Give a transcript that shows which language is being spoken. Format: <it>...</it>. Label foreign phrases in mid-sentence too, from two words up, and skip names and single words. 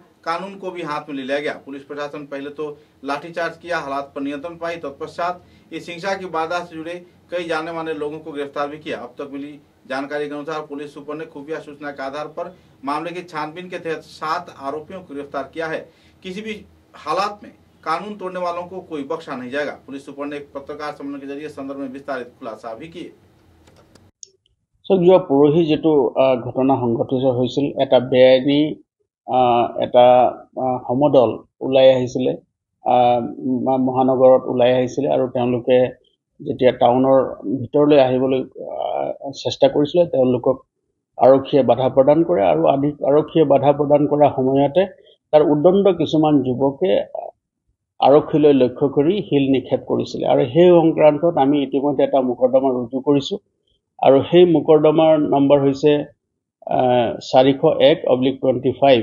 <hi>कानून को भी हाथ में ले लिया गया। पुलिस प्रशासन पहले तो लाठीचार्ज किया, हालात पर नियंत्रण पाई, तत्पश्चात इस हिंसा की वारदात से जुड़े कई जाने माने लोगों को गिरफ्तार भी किया। अब तक मिली जानकारी के अनुसार पुलिस सुपर ने खुफिया सूचना के आधार पर मामले की छानबीन के तहत 7 आरोपियों को गिरफ्तार किया है। किसी भी हालात में कानून तोड़ने वालों को कोई बख्शा नहीं जाएगा। पुलिस सुपर ने एक पत्रकार सम्मेलन के जरिए संदर्भ में विस्तारित खुलासा भी किए।</hi> <as>যোৱা পৰহি যেটো ঘটনা সংঘটিত হৈছিল, এটা বেআইনী এটা সমদল ওলাই আহিছিলে, মহানগৰত ওলাই আহিছিলে আৰু তেওঁলোকে যেতিয়া টাউনৰ ভিতৰলৈ আহিবলৈ চেষ্টা কৰিছিলে তেওঁলোকক আৰক্ষীয়ে বাধা প্ৰদান কৰে আৰু আৰক্ষীয়ে বাধা প্ৰদান কৰাৰ সময়তে তাৰ উদ্দণ্ড কিছুমান যুৱকে আৰক্ষীলৈ লক্ষ্য কৰি হিল নিক্ষেপ কৰিছিলে আৰু সেই সংক্ৰান্তত আমি ইতিমধ্যে এটা মোকৰ্দমা ৰুজু কৰিছোঁ আৰু সেই মোকৰ্দমাৰ নম্বৰ হৈছে 401/25।</as>